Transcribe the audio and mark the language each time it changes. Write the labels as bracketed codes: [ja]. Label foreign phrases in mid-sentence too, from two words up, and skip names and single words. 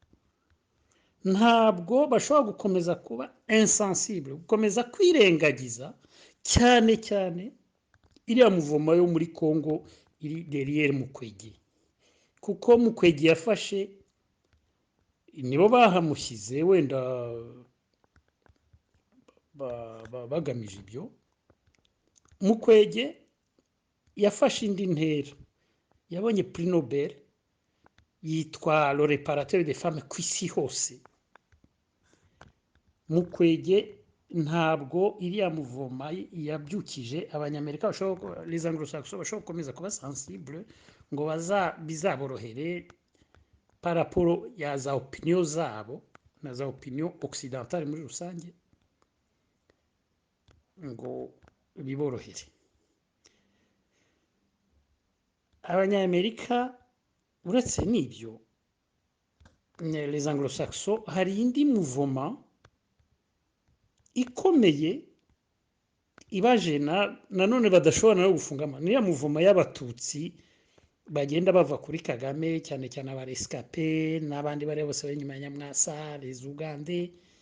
[rw] ntabwo bashobora gukomeza kuba insensible, gukomeza kwirengagiza cyane cyane iriya muvoma yo muri Congo iri derrière Mukwege, kuko Mukwege yafashe nibo bahamushyize wenda bagamije ibyo. Mukwege yafashe indi ntera, yabonye prix Nobel, yitwa [fr] le réparateur des femmes [rw] ku isi hose. Mukwege ntabwo iriya muvoma yabyukije Abanyamerika [fr] les Anglo-Saxons [rw] bashobora gukomeza kuba sensible ngo bizaborohere [fr] par rapport [rw] ya za opinion zabo na za [fr] opinion occidentale [rw] muri rusange ngo biborohere. Abanyamerika uretse n'ibyo [fr] les Anglo-Saxons [rw] hari indi muvoma ikomeye ibajena nanone badashobora no gufungama, niya muvoma y'Abatutsi bagenda bava kuri Kagame cyane cyane abarescape n'abandi bari bose bari inyuma ya Nyamwasa, [fr] les Ugande